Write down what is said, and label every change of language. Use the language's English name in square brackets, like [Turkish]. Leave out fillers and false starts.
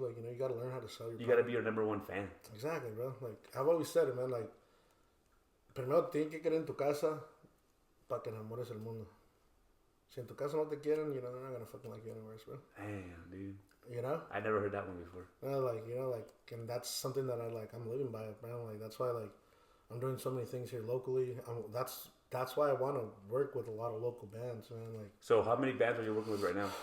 [English] Like, you know, you gotta learn how to sell your. You gotta be your number 1 fan. Exactly, bro. Like, I've always said it, man. [Spanish] Like, primero tienes que querer en tu casa para que enamores el mundo. Si en tu casa no te quieren, [English] you know, they're not gonna fucking like you anywhere else, bro. Damn, dude. You know? I never heard that one before. Like, you know, like, and that's something that I'm living by, man. Like, that's why, like, I'm doing so many things here locally. That's why I want to work with a lot of local bands, man. Like, so how many bands are you working with right now?